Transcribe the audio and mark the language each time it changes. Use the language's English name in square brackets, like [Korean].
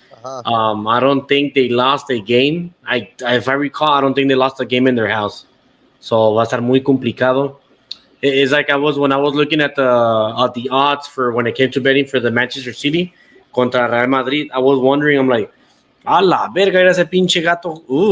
[English] I don't think they lost a game. If I recall, I don't think they lost a game in their house. [Spanish] So va a estar muy complicado. [English] It's like when I was looking at the odds for when it came to betting for the Manchester City contra Real Madrid. I was wondering, I'm like, [Spanish] a la verga, era ese pinche gato.